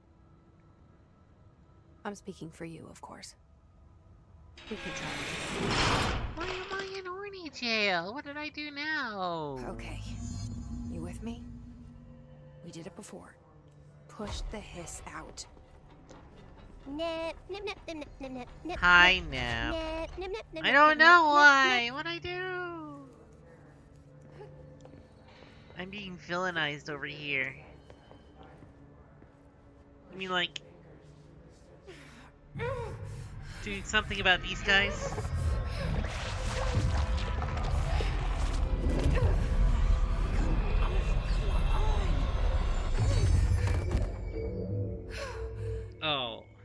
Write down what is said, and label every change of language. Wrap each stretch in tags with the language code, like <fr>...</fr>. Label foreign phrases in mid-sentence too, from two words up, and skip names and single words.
<en>I'm speaking for you, of course. We can try. Why am I in horny jail? What did I do now? Okay. You with me? We did it before. Push the hiss out. Nip, nip, nip, nip, nip, nip, nip. Hi, Nip. Nip, nip, nip, nip, I don't nip, know nip, why. nip. What'd I do? I'm being villainized over here. I mean, like, doing something about these guys? Oh.</en>